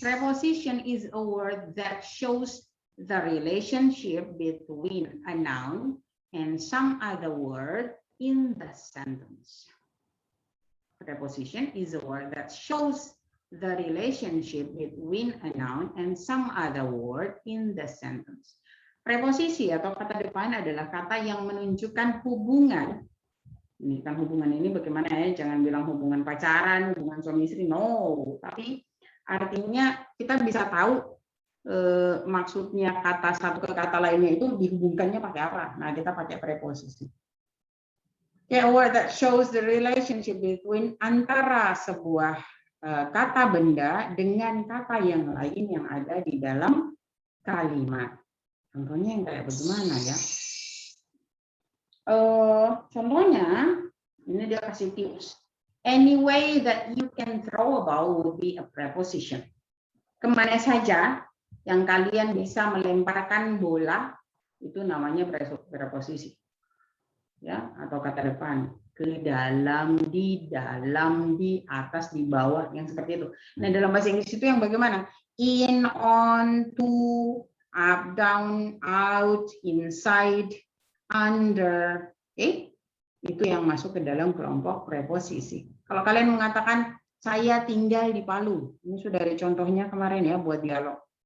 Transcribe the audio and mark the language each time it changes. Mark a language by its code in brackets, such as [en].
[en] Preposition is a word that shows the relationship between a noun and some other word in the sentence. Preposition is a word that shows the relationship between a noun and some other word in the sentence. [id] Preposisi atau kata depan adalah kata yang menunjukkan hubungan. Ini kan hubungan ini bagaimana ya? Jangan bilang hubungan pacaran, hubungan suami istri, no. Tapi artinya kita bisa tahu maksudnya kata satu ke kata lainnya itu dihubungkannya pakai apa. Nah, kita pakai preposisi. [en] A word that shows the relationship between [id] antara sebuah kata benda dengan kata yang lain yang ada di dalam kalimat. Contohnya yang kayak bagaimana ya? Contohnya, ini dia kasih tips. [en] Any way that you can throw a ball would be a preposition. [id] Kemana saja yang kalian bisa melemparkan bola, itu namanya preposisi. Ya, atau kata depan. Ke dalam, di atas, di bawah, yang seperti itu. Nah, dalam bahasa Inggris itu yang bagaimana? [en] In, on, to, up, down, out, inside, under. [id] Oke? Itu yang masuk ke dalam kelompok preposisi. Kalau kalian mengatakan, saya tinggal di Palu. Ini sudah ada contohnya kemarin ya buat dialog.